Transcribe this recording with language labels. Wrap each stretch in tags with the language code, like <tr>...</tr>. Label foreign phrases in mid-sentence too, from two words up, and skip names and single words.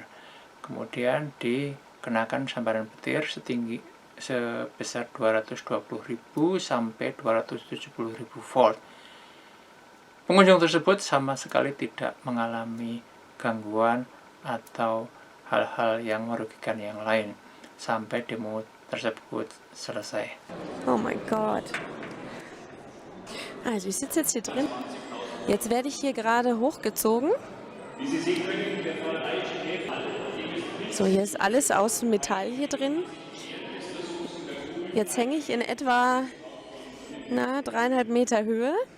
<id>Kemudian dikenakan sambaran petir sebesar 220.000 sampai 270.000 volt. Pengunjung tersebut sama sekali tidak mengalami gangguan atau hal-hal yang merugikan yang lain sampai demo tersebut selesai.</id> <de>Oh mein Gott. Also ich sitze jetzt hier drin. Jetzt werde ich hier gerade hochgezogen. So, hier ist alles aus Metall hier drin. Jetzt hänge ich in etwa 3,5 Meter Höhe.</de>